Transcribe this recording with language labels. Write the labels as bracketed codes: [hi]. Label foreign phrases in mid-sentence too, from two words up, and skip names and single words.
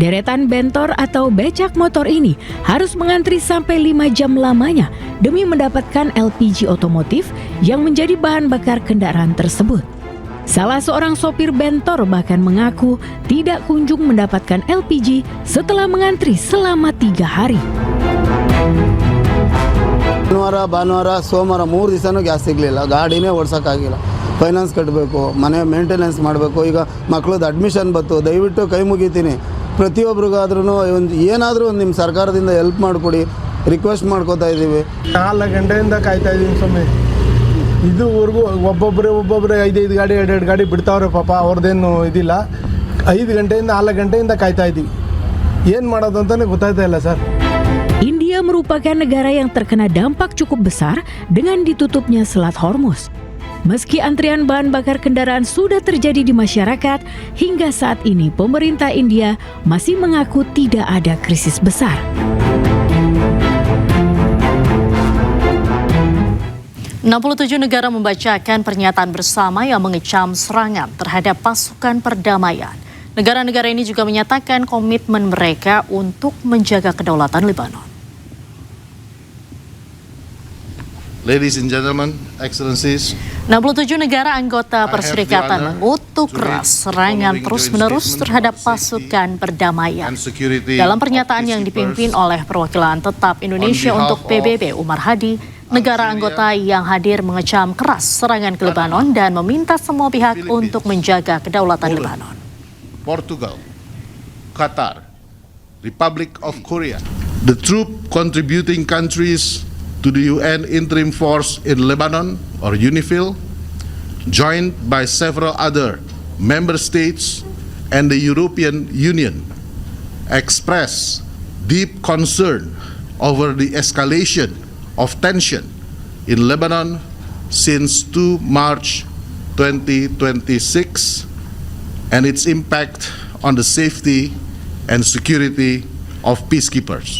[id] Deretan bentor atau becak motor ini harus mengantri sampai 5 jam lamanya demi mendapatkan LPG otomotif yang menjadi bahan bakar kendaraan tersebut. Salah seorang sopir bentor bahkan mengaku tidak kunjung mendapatkan LPG setelah mengantri selama 3 hari. [kn] ಭಾನುವಾರ ಸೋಮವಾರ 3 ದಿವಸನೂ ಗ್ಯಾಸ್ ಸಿಗಲಿಲ್ಲ. ಗಾಡಿನೇ ಓಡಿಸೋಕ್ಕಾಗಿಲ್ಲ. ಫೈನಾನ್ಸ್ ಕಟ್ಟಬೇಕು, ಮನೆ ಮೇಂಟೆನೆನ್ಸ್ ಮಾಡಬೇಕು. ಈಗ ಮಕ್ಕಳದ್ದು ಅಡ್ಮಿಷನ್ ಬಂತು, ದಯವಿಟ್ಟು ಕೈ ಮುಗಿತೀನಿ. ಪ್ರತಿಯೊಬ್ಬರಿಗಾದ್ರೂ ಏನಾದರೂ ಒಂದು ನಿಮ್ಮ ಸರ್ಕಾರದಿಂದ ಹೆಲ್ಪ್ ಮಾಡಿಕೊಡಿ, ರಿಕ್ವೆಸ್ಟ್ ಮಾಡ್ಕೋತಾ ಇದ್ದೀವಿ. 4 ಗಂಟೆಯಿಂದ ಕಾಯ್ತಾ ಇದ್ದೀನಿ ಸ್ವಾಮಿ. ಇದುವರೆಗೂ ಒಬ್ಬೊಬ್ಬರೇ 5 ಗಾಡಿ 2 ಗಾಡಿ ಬಿಡ್ತಾವ್ರೆ ಪಾಪ, ಅವ್ರದ್ದೇನು ಇದಿಲ್ಲ. 5 ಗಂಟೆಯಿಂದ 4 ಗಂಟೆಯಿಂದ ಕಾಯ್ತಾ ಇದ್ದೀವಿ. ಏನು ಮಾಡೋದು ಅಂತಲೇ ಗೊತ್ತಾಯ್ತಾ ಇಲ್ಲ ಸರ್. [id] India merupakan negara yang terkena dampak cukup besar dengan ditutupnya Selat Hormuz. Meski antrian bahan bakar kendaraan sudah terjadi di masyarakat, hingga saat ini pemerintah India masih mengaku tidak ada krisis besar. "67 negara membacakan pernyataan bersama yang mengecam serangan terhadap pasukan perdamaian. Negara-negara ini juga menyatakan komitmen mereka untuk menjaga kedaulatan Lebanon. [en] Ladies and gentlemen, excellencies, [id] 67 negara anggota Perserikatan mengutuk keras serangan terus-menerus terhadap pasukan perdamaian. Dalam pernyataan yang dipimpin oleh perwakilan tetap Indonesia untuk PBB Umar Hadi, negara anggota yang hadir mengecam keras serangan ke Lebanon dan meminta semua pihak untuk menjaga kedaulatan Lebanon. [en] Portugal, Qatar, Republic of Korea, the troop contributing countries to the UN Interim Force in Lebanon, or UNIFIL, joined by several other member states and the European Union, express deep concern over the escalation of tension in Lebanon since 2 March 2026 and its impact on the safety and security of peacekeepers.